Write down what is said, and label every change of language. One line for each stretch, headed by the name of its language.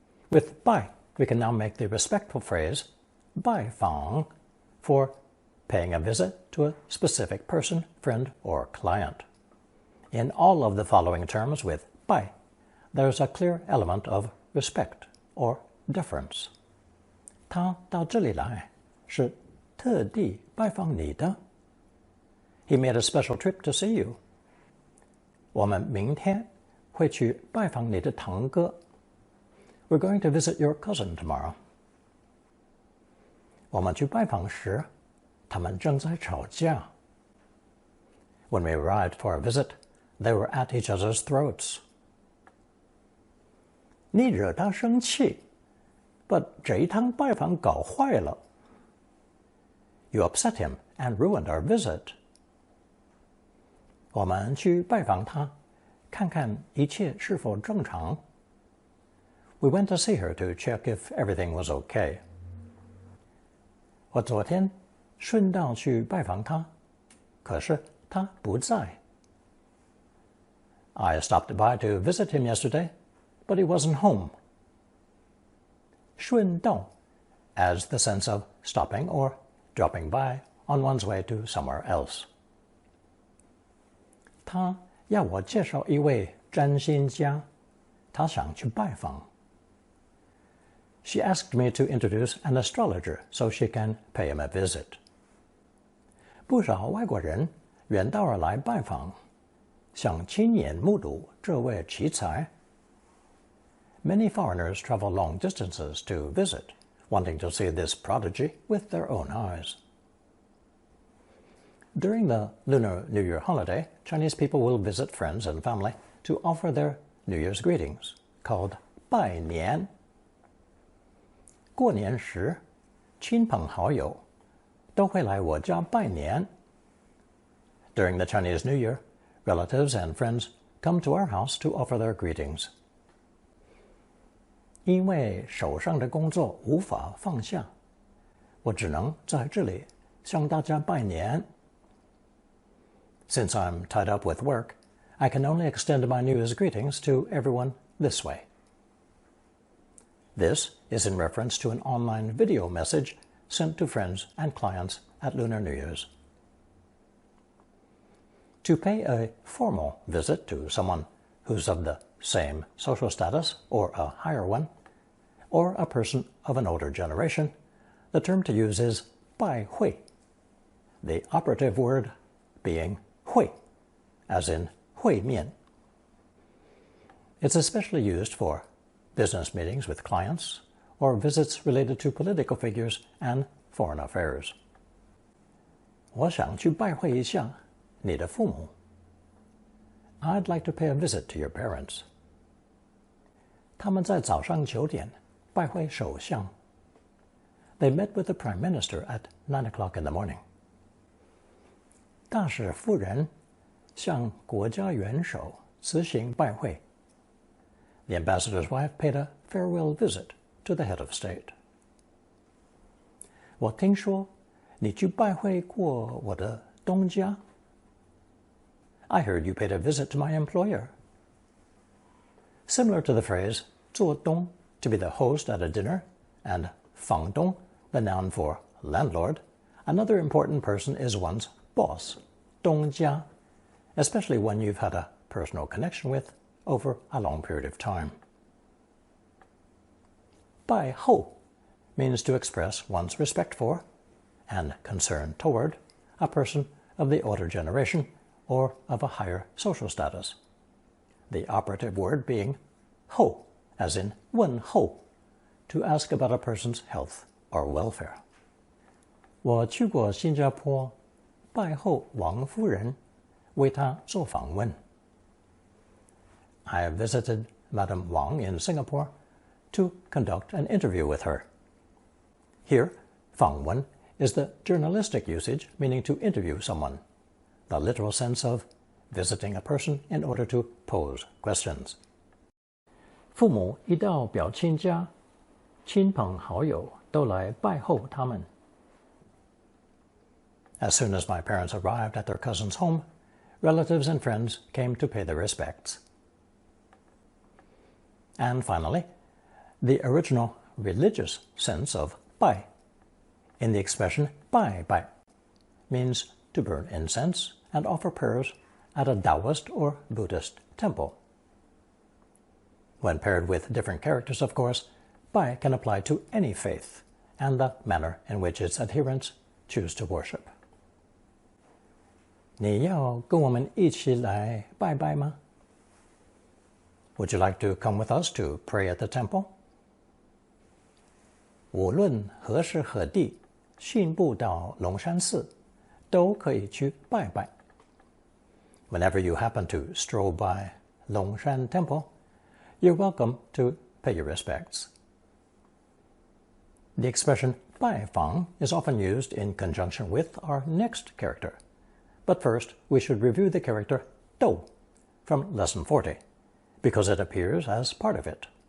English: With bai, we can now make the respectful phrase bai fang for paying a visit to a specific person, friend, or client. In all of the following terms with bai, there's a clear element of respect or deference.
Chinese: 他到这里来是特地拜访你的。
English: He made a special trip to see you.
Chinese: 我们明天会去拜访你的堂哥。
English: We're going to visit your cousin tomorrow.
Chinese: 我们去拜访时，他们正在吵架。
English: When we arrived for a visit, they were at each other's throats.
Chinese: 你惹他生气，把这一趟拜访搞坏了。
English: You upset him and ruined our visit.
Chinese: 我们去拜访他，看看一切是否正常。
English: We went to see her to check if everything was okay.
Chinese: 我昨天顺道去拜访他，可是他不在。
English: I stopped by to visit him yesterday, but he wasn't home. 顺道 adds the sense of stopping or dropping by on one's way to somewhere else.
Chinese: 他要我介绍一位占星家，他想去拜访。
English: She asked me to introduce an astrologer so she can pay him a visit.
Chinese: 不少外国人远道而来拜访，想亲眼目睹这位奇才。
English: Many foreigners travel long distances to visit, wanting to see this prodigy with their own eyes. During the Lunar New Year holiday, Chinese people will visit friends and family to offer their New Year's greetings, called 拜年。
Chinese: 过年时，亲朋好友都会来我家拜年。
English: During the Chinese New Year, relatives and friends come to our house to offer their greetings.
Chinese: 因为手上的工作无法放下，我只能在这里向大家拜年。
English: Since I'm tied up with work, I can only extend my New Year's greetings to everyone this way. This is in reference to an online video message sent to friends and clients at Lunar New Year's. To pay a formal visit to someone who's of the same social status or a higher one, or a person of an older generation, the term to use is 拜会, the operative word being 会, as in 会面. It's especially used for business meetings with clients or visits related to political figures and foreign affairs.
Chinese: 我想去拜会一下你的父母.
English: I'd like to pay a visit to your parents.
Chinese: 他们在早上9点拜会首相.
English: They met with the Prime Minister at 9 o'clock in the morning.
Chinese: 大使夫人向国家元首辞行拜会.
English: The ambassador's wife paid a farewell visit to the head of state.
Chinese: 我听说你去拜会过我的东家.
English: I heard you paid a visit to my employer. Similar to the phrase 做东 to be the host at a dinner, and 房东 the noun for landlord, another important person is one's boss, 东家, especially one you've had a personal connection with over a long period of time. 拜后 means to express one's respect for and concern toward a person of the older generation or of a higher social status. The operative word being 后, as in 问候, to ask about a person's health or welfare.
Chinese: 我去过新加坡，拜候王夫人，为她做访问。
English: I visited Madame Wang in Singapore to conduct an interview with her. Here, 访问 is the journalistic usage meaning to interview someone, the literal sense of visiting a person in order to pose questions.
Chinese: 父母一到表亲家，亲朋好友都来拜候他们。
English: As soon as my parents arrived at their cousin's home, relatives and friends came to pay their respects. And finally, the original religious sense of 拜 in the expression 拜拜 means to burn incense and offer prayers at a Taoist or Buddhist temple. When paired with different characters, of course, 拜 can apply to any faith and the manner in which its adherents choose to worship.
Chinese: 你要跟我们一起来拜拜吗？
English: Would you like to come with us to pray at the temple?
Chinese: 无论何时何地，信步到龙山寺，都可以去拜拜。
English: Whenever you happen to stroll by Longshan Temple, you're welcome to pay your respects. The expression 拜访 is often used in conjunction with our next character. But first, we should review the character 斗 from Lesson 40, because it appears as part of it.